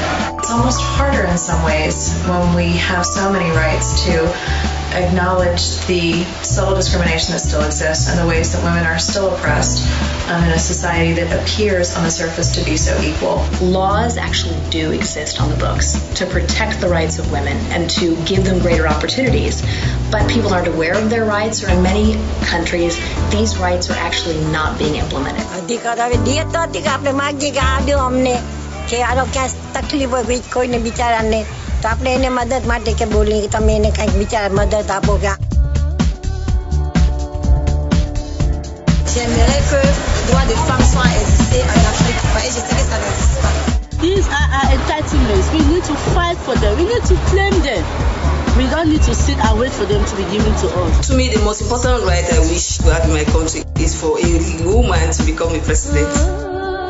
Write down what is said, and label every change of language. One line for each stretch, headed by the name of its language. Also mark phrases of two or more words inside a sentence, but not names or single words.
English: It's almost harder in some ways when we have so many rights to acknowledge the subtle discrimination that still exists and the ways that women are still oppressed in a society that appears on the surface to be so equal. Laws actually do exist on the books to protect the rights of women and to give them greater opportunities, but people aren't aware of their rights, or in many countries, these rights are actually not being implemented.
Gujarati: કે આનો ક્યાં તકલીફ હોય કોઈને બિચારાને તો આપણે એને મદદ માટે કે બોલીએ કે તમે એને કંઈક બિચારા મદદ આપો કે
French: J'aimerais que les droits des femmes soient existés en Afrique. Et je sais que ça n'existe pas.
English: These are our entitlements. We need to fight for them. We need to claim them. We don't need to sit and wait for them to be given to us. To me, the most important right I wish to have in my country is for a woman to become a president.